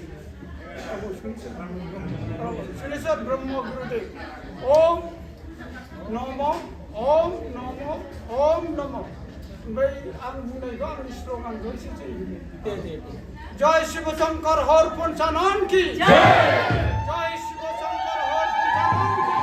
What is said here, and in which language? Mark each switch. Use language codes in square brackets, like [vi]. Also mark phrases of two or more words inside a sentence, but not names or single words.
[brx] सोनेश्वर ब्रह्म गुरुदेव [sa] ओम नमो ओम नमो ओम नमो [brx] ओमफ्राय आं बुंनायखौ आंनि स्लगानखौ एसे [hi] जय शिव शंकर हर पंचानन की जय शिव शंकर हर पंचानन की